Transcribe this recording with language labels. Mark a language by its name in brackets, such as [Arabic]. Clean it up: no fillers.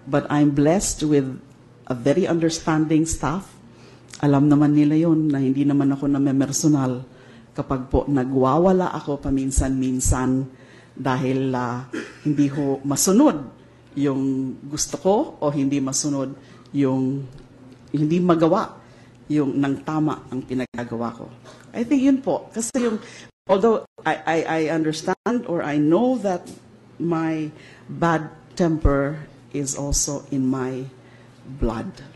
[English] But I'm blessed with a very understanding staff. [Filipino] Alam naman nila yun na hindi naman ako namemersonal kapag po nagwawala ako paminsan-minsan dahil hindi ho masunod yung gusto ko o hindi masunod yung hindi magawa yung nang tama ang pinagagawa ko. [English] I think [Filipino] yun po. Kasi yung [English] although I understand or I know that my bad temper is also in my blood.